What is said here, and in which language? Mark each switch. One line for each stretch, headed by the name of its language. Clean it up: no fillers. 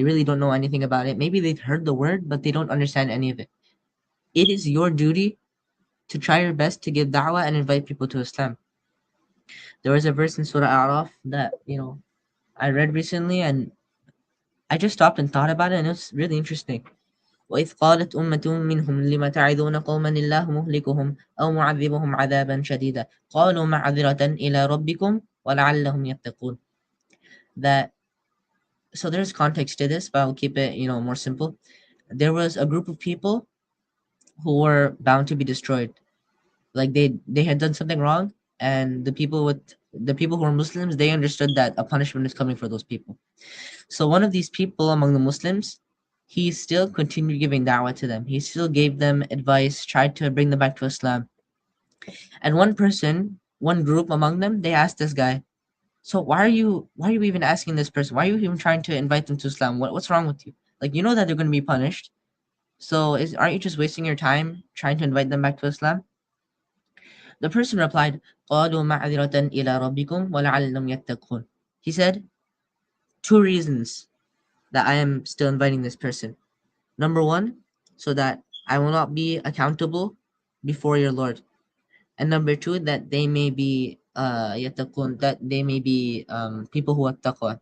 English: They really don't know anything about it. Maybe they've heard the word, but they don't understand any of it. It is your duty to try your best to give da'wah and invite people to Islam. There was a verse in Surah A'raf that, I read recently and I just stopped and thought about it and it was really interesting.
Arabic: وإذ قالت أمة منهم لم تعظون قوما الله مهلكهم أو معذبهم عذابا شديدا قالوا معذرة إلى ربكم ولعلهم يتقون.
English: That so there's context to this, but I'll keep it, more simple. There was a group of people who were bound to be destroyed. like they had done something wrong, and the people who were Muslims, they understood that a punishment is coming for those people. So one of these people among the Muslims, he still continued giving da'wah to them. He still gave them advice, tried to bring them back to Islam. And one group among them, they asked this guy, so why are you even asking this person? Why are you even trying to invite them to Islam? What's wrong with you? Like, you know that they're going to be punished. So aren't you just wasting your time trying to invite them back to Islam? The person replied,
Arabic: قَالُوا مَعْذِرَةً إِلَىٰ رَبِّكُمْ وَلَعَلَّهُمْ يَتَّقُونَ.
English: He said, two reasons that I am still inviting this person. Number one, so that I will not be accountable before your Lord. And number two, that they may be yattaqun, that they may be people who have taqwa.